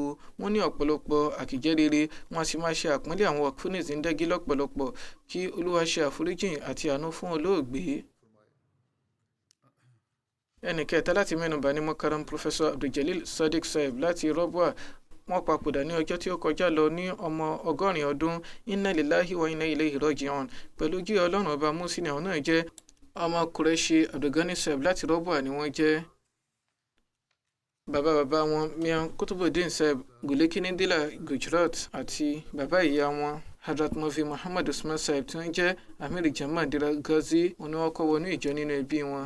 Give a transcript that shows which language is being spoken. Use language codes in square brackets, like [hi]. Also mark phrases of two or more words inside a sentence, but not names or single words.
[yo] wọ́n ní ọ̀pọ̀lọpọ̀ àkìjẹ́ rere. wọ́n sì máa ṣe àpọ́nlé àwọn [ur] وقف زندگی [yo] lọ́pọ̀lọpọ̀. kí Olúwa ṣe àforíjìn àti àánú fún olóògbé. ẹnì kẹta láti mẹ́nubà ní Mukarram Professor Abdul Sadiq Sahib láti Rọ́bùà. wọ́n papòdà ní ọjọ́ tí ó kọjá lọ ní ọmọ 80 ọdún. [ar] إنا لله وإنا إليه راجعون. [yo] pẹ̀lú jí Ọlọ́run ọba Mùsí ni àwọn náà jẹ́. ọmọ Qureshi Abdulgani Sahib láti Rọ́bùà ni wọ́n jẹ́. bàbá wọn Mian Kutubuddin Sahib Gulekinindila Gujarat àti bàbá ìyá wọn Hadrat Mafi Muhammad Usman Sahib tí wọ́n jẹ́ Amir Jama Dira Ghazi, òní wọ́n kọ́ wọnú ìjọ nínú ẹbí wọn.